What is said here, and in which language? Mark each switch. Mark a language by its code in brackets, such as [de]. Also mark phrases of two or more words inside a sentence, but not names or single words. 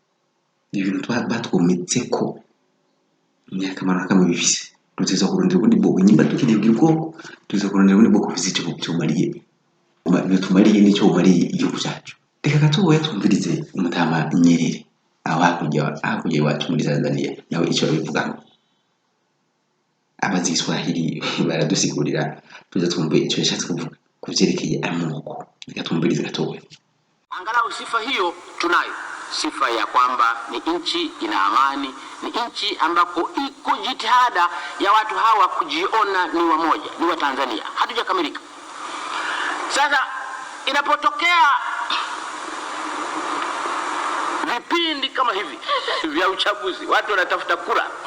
[rn] ni akamaro na kamwe bifise tuza kurondera ubundi bwoko nyimba tukeneye kugira ubwoko tuza kurondera ubundi bwoko bifise icyo tumariye n'icyo bumariye igihugu cyacu reka gatoya twumvirize umutama Nyerere aho hakurya iwacu muri Tanzania nawe icyo babivugaho abazi Kiswahili baradusigurira tuza twumve icyo yashatse kuvuga kuvyerekeye amoko reka twumvirize gatoya. [sw] Angalau sifa hiyo tunayo, sifa ya kwamba ni nchi ina amani, ni nchi ambako iko jitihada ya watu hawa kujiona ni wamoja, ni wa Tanzania. Hatujakamilika. Sasa inapotokea vipindi kama hivi vya uchaguzi, watu wanatafuta kura,